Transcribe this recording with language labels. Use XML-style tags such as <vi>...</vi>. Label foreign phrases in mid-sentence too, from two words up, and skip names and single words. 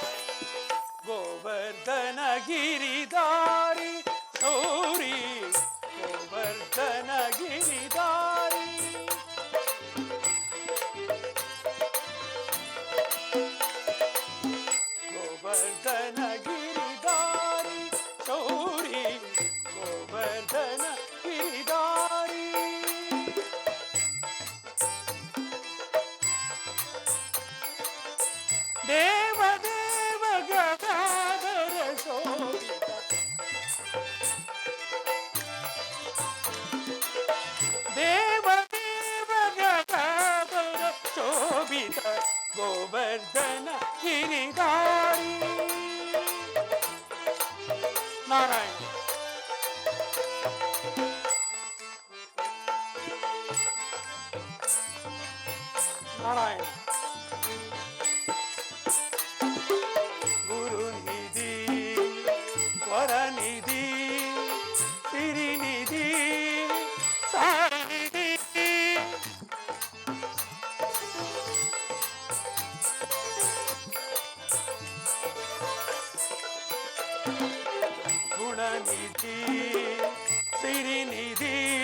<sa>ಗೋವರ್ಧನ ಗಿರಿಧಾರಿ ಗೌರಿ ಗೋವರ್ಧನ ಗಿರಿಧಾರಿ ಗೋವರ್ಧನ ಗಿರಿಧಾರಿ ಗೌರಿ ಗೋವರ್ಧನ ಗಿರಿಧಾರಿ ದೇವ ದೇವ ಗದಾಧರ ಶೋಭಿತ ದೇವ ದೇವ ಗದಾಧರ ಶೋಭಿತ ಗೋವರ್ಧನ ಗಿರಿಧಾರಿ ನಾರಾಯಣ ನಾರಾಯಣ</sa> <kn>ಗುರುನಿಧಿ ವರನಿಧಿ ಸಿರಿನಿಧಿ ಸಾರನಿಧಿ ಗುಣನಿಧಿ ಸಿರಿನಿಧಿ</kn>